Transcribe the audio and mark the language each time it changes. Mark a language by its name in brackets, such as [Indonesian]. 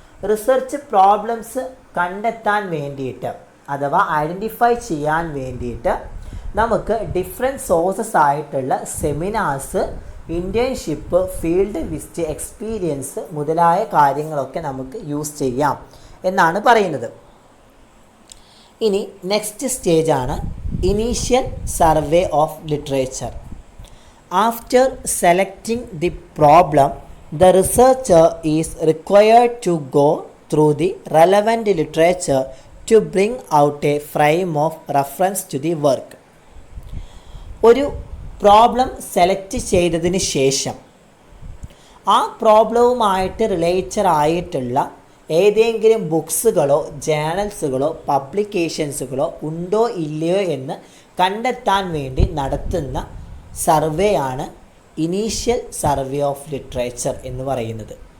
[Malayalam] Research problems കണ്ടെത്താൻ വേണ്ടിയിട്ട് അഥവാ ഐഡൻറ്റിഫൈ ചെയ്യാൻ വേണ്ടിയിട്ട് നമുക്ക് ഡിഫറെൻറ്റ് സോഴ്സസ് ആയിട്ടുള്ള seminars, internship, field visit, experience മുതലായ കാര്യങ്ങളൊക്കെ നമുക്ക് യൂസ് ചെയ്യാം എന്നാണ് പറയുന്നത്. ഇനി നെക്സ്റ്റ് സ്റ്റേജാണ് initial survey of literature. [English] After selecting the problem the researcher is required to go through the relevant literature to bring out a frame of reference to the work. [Malayalam] ഒരു problem select ചെയ്തതിന് ശേഷം ആ പ്രോബ്ലവുമായിട്ട് related ആയിട്ടുള്ള ഏതെങ്കിലും ബുക്സുകളോ ജേണൽസുകളോ പബ്ലിക്കേഷൻസുകളോ ഉണ്ടോ ഇല്ലയോ എന്ന് കണ്ടെത്താൻ വേണ്ടി നടത്തുന്ന സർവേ ആണ് ഇനീഷ്യൽ സർവേ ഓഫ് ലിറ്ററേച്ചർ എന്ന് പറയുന്നത്.